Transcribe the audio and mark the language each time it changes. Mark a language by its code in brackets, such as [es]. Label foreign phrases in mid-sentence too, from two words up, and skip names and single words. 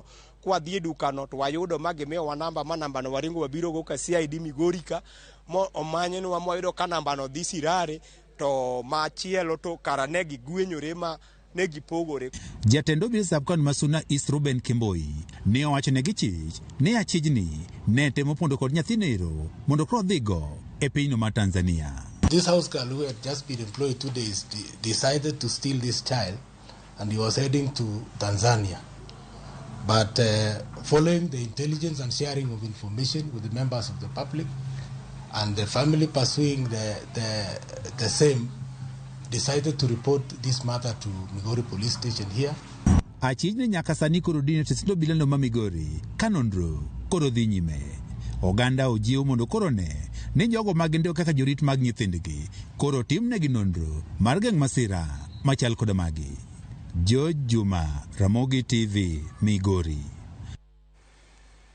[luo] Kwa dhi dukano to wayudo ma gimiyowa namba ma namba no waringo wabiro go ka CID Migori ka mo omanyenwa moyudo ka namba no dhi Sirare to machielo to karane gigwenyore ma negipogore. Jatend obila sab-kaunti ma Suna East Ruben Kimboi ne owacho ne gichich ni achijni ne temo pondo kod nyathinero mondo koro dhigo e pinyno ma Tanzania. [en] This house girl who had just been employed 2 days decided to steal this child, and he was heading to Tanzania. But following the intelligence and sharing of information with the members of the public and the family pursuing the same, decided to report this matter to Migori police station here. [luo] Achijni nyaka sani koro dine teslo bilano ma Migori kanondro koro dhi nyime. Oganda ojiw mondo koro ne ni jogo magindeo kaka jorit mag nyithindgi koro timnegi nondro mar geng' masira machal koda magi. Juma, Ramogi TV, Migori.